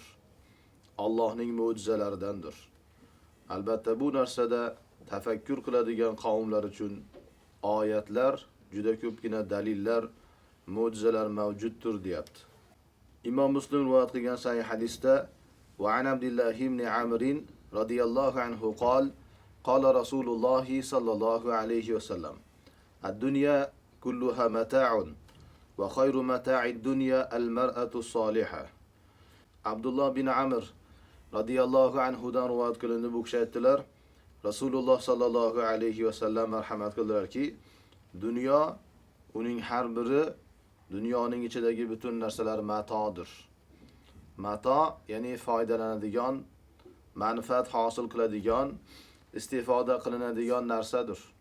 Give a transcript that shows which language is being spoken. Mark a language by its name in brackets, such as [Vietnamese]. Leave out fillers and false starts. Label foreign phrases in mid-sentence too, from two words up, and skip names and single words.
[Uzbek] Allohning mo'jizalaridandir. Albatta bu narsada tafakkur qiladigan qavmlar uchun oyatlar, juda ko'pgina dalillar, mo'jizalar mavjuddir deyapti. Imom Muslim rivoyat qilgan sahih hadisda [Arabic] وعن عبد الله بن عمرو رضي الله عنه قال قال رسول الله صلى الله عليه وسلم الدنيا كلها متاع وخير متاع الدنيا المرأة الصالحة." [Uzbek] Abdullah bin Amr [Arabic] رضي الله عنه [Uzbek] dan rivoyat qilindi. Bu kishi aytdilar, Rasululloh [Arabic] صلى الله عليه وسلم [Uzbek] marhamat qildilarki, dunyo, uning har biri, dunyoning ichidagi butun narsalar matodir. Mato ya'ni foydalanadigan, manfaat hosil qiladigan, istifoda qilinadigan narsadir.